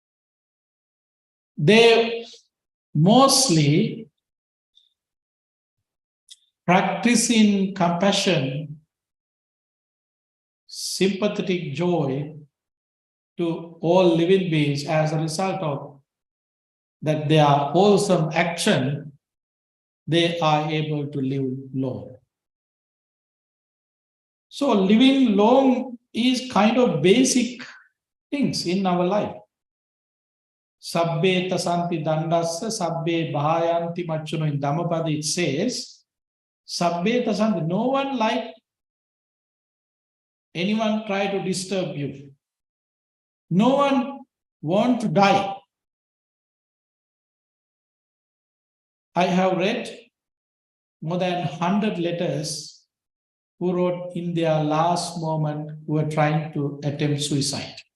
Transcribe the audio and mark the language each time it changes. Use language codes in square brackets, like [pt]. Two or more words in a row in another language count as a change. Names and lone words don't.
[en] They mostly practice in compassion, sympathetic joy to all living beings as a result of that their wholesome action, they are able to live long. So living long is kind of basic things in our life. [pi] Sabbe tasanti dandassa, sabbe bhayanti machuno. [en] In Dhammapada it says, [pi] sabbe tasanti, [en] no one like anyone try to disturb you. No one want to die. I have read more than 100 letters who wrote in their last moment who were trying to attempt suicide.